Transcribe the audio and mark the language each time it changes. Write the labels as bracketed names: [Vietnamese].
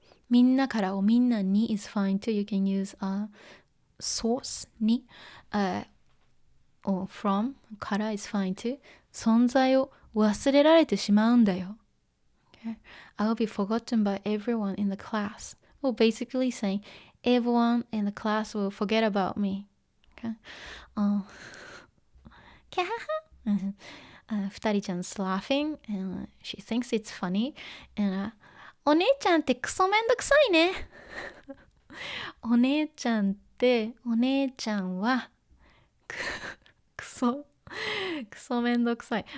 [Japanese] みんなからをみんなに [English] is fine too. You can use source に、or from から is fine too. [Japanese] 存在を忘れられてしまうんだよ。 [English] Okay? I'll be forgotten by everyone in the class. Well, basically saying everyone in the class will forget about me. Okay? キャハハ二人ちゃん is laughing and she thinks it's funny and [Japanese] お姉ちゃんってクソめんどくさいね。お姉ちゃんってお姉ちゃんはクソめんどくさい。